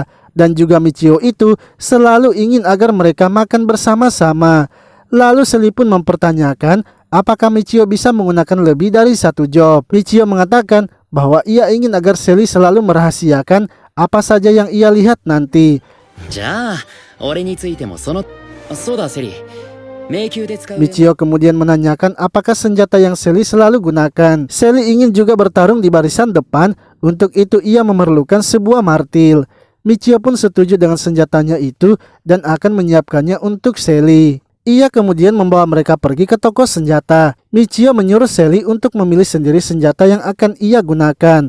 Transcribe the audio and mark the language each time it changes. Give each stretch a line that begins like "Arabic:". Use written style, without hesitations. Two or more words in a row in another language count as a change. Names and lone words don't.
Indonesian: Dan juga Michio itu selalu ingin agar mereka makan bersama-sama. Lalu Sally pun mempertanyakan apakah Michio bisa menggunakan lebih dari 1 job. Michio mengatakan bahwa ia ingin agar Sally selalu merahasiakan apa saja yang ia lihat nanti.
Japanese: じゃあ俺についてもそうだセリ迷宮で使う
Indonesian: Michio kemudian menanyakan apakah senjata yang Sally selalu gunakan. Sally ingin juga bertarung di barisan depan, untuk itu ia memerlukan sebuah martil. Michio pun setuju dengan senjatanya itu dan akan menyiapkannya untuk Sally. Ia kemudian membawa mereka pergi ke toko senjata. Michio menyuruh Sally untuk memilih sendiri senjata yang akan ia gunakan.